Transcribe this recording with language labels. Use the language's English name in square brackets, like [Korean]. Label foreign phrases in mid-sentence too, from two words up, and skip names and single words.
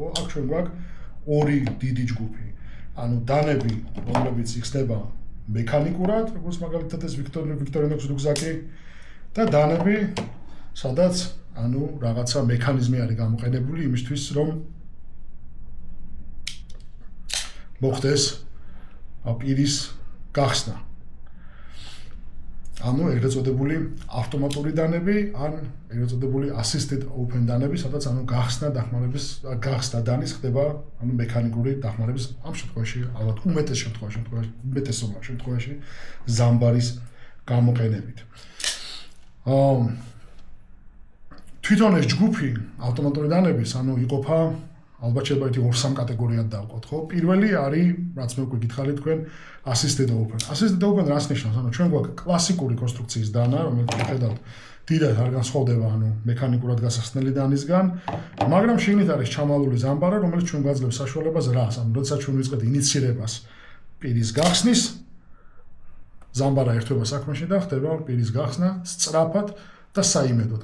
[Georgian] აქ ჩვენ გვაქვს 2 დიდი ჯგუფი. დანები, რომლებიც იხსნება მექანიკურად, როგორც მაგალითად ეს ვიქტორინოქს რუგზაკი და დანები, სადაც რაღაცა მექანიზმი არის გამოყენებული იმისთვის, რომ მოხდეს პირის გახსნა. ეგრეთ წოდებული ავტომატური დანები, ან ეგრეთ წოდებული [English] assisted open [Georgian] დანები, სადაც გახსნა დანის ხდება მექანიკური დახმარების ამ შემთხვევაში, ალბათ უმეტესობა შემთხვევაში ზამბარის გამოყენებით. თვითონ ეს ჯგუფი ავტომატური დანების იყოფა ალბათ შეიძლება 2-3 კატეგორიად დავყოთ, ხო? პირველი არის, რაც მე უკვე გითხარით თქვენ, [English] assisted open. Assisted open [Georgian] რას ნიშნავს? ჩვენ გვაქვს კლასიკური კონსტრუქციის დანა, რომელიც ხედავთ, დიდად არ განსხვავდება მექანიკურად გასახსნელი დანისგან, მაგრამ შიგნით არის ჩამალული ზამბარა, რომელიც ჩვენ გვაძლევს საშუალებას რას? როდესაც ჩვენ ვიწყებთ ინიცირებას პირის გახსნის, ზამბარა ერთვება საქმეში და ხდება პირის გახსნა სწრაფად და საიმედოდ.